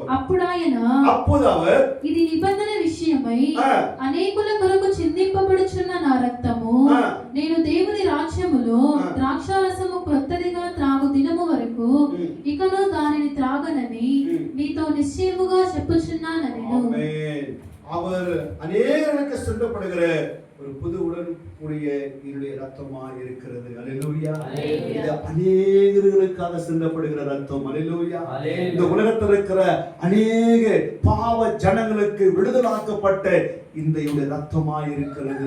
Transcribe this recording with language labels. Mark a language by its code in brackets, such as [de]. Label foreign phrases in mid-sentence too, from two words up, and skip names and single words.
[te] అప్పుడు ఆయన, ఇది నిబంధన విషయమై అనేకుల కొరకు చిందింపబడుచున్న నా రక్తము. నేను దేవుని రాజ్యములో ద్రాక్షారసము క్రొత్తదిగా త్రాగు దినము వరకు ఇకను దానిని త్రాగనని మీతో నిశ్చయముగా చెప్పుచున్నానెను. [ta] அவர் அநேகருக்கு சொல்லப்படுகிற ஒரு புது உடன்படிக்கைய என்னுடைய ரத்தமா இருக்கிறது. அல்லேலூயா. இது அநேகர்களுக்காக சிந்தப்படுகிற ரத்தம். அல்லேலூயா. இந்த உலகத்தில் இருக்கிற அநேக பாவ ஜனங்களுக்கு விடுதலாக்கப்பட்ட இந்த ரத்தமா இருக்கிறது.